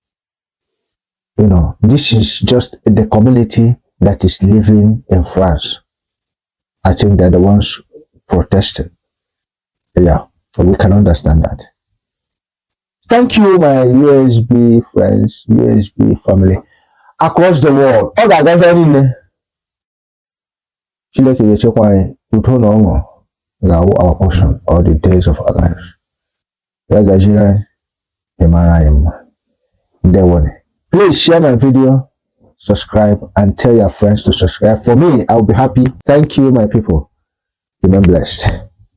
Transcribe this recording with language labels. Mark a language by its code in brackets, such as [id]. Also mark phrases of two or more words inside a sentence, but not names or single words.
[en] This is just the community that is living in France. I think they're the ones protesting. Yeah, so we can understand that. Thank you, my USB friends, USB family across the world. All that guys are in there. [ig] Chileke yechekwa anyị udo na ọṅụ ga-awụ [en] our portion all the days of our lives. [ig] Ya gajiri anyị ịmara anyị mma. Ndewone. [en] Please share my video, subscribe, and tell your friends to subscribe. For me, I'll be happy. Thank you, my people. Remain blessed.